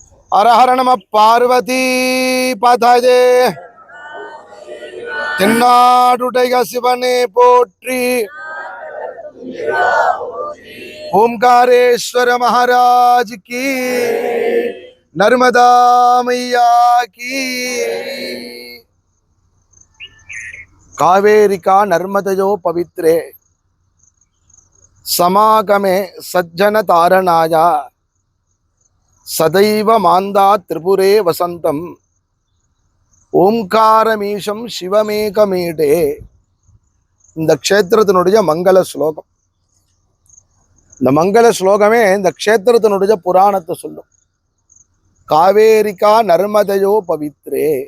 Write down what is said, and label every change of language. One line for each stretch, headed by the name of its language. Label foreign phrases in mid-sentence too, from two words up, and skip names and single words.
Sanskrit: हर हर नम पार्वती पतये.
Tamil: தென்னாடுடைய சிவனே போற்றி.
Hindi: ஓம்காரேஸ்வர மகாராஜ் கி. நர்மதா मैया की.
Sanskrit: कावेरिका नर्मदयो पवित्रे समागमे सज्जन तारणाया सदैव मांदा त्रिपुरे वसंतम ओंकारमीशं शिवमेकमीडे.
Tamil: இந்த க்ஷேத்திரத்தினுடைய மங்கள ஸ்லோகம். இந்த மங்கள ஸ்லோகமே இந்த க்ஷேத்திரத்தினுடைய புராணத்தை சொல்லும்.
Sanskrit: कावेरिका नर्मदयो पवित्रे.